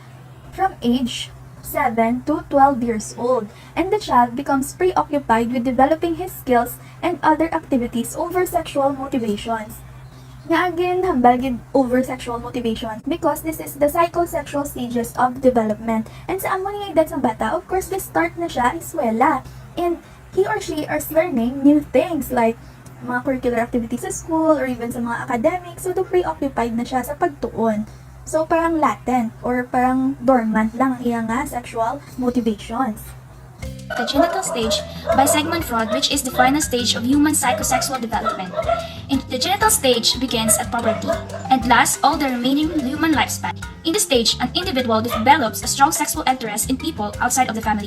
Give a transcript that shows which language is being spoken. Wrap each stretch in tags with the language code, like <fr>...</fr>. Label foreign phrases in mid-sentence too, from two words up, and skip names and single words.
<en>From age 7 to 12 years old, and the child becomes preoccupied with developing his skills and other activities over sexual motivations. Nga again, hambal over sexual motivations because this is the psychosexual stages of development.</en> <hil>And sa amo nga edad sa bata,</hil> <en>of course, the start</en> <hil>na siya eskwela.</hil> <en>And he or she is learning new things like mga curricular activities sa school or even sa mga academics.</en> <hil>So, preoccupied na siya sa pagtuon. So, parang latent or parang dormant lang ang iyang</hil> <en>sexual motivations. The genital stage by Sigmund Freud, which is the final stage of human psychosexual development. And the genital stage begins at puberty and lasts all the remaining human lifespan. In this stage, an individual develops a strong sexual interest in people outside of the family.</en>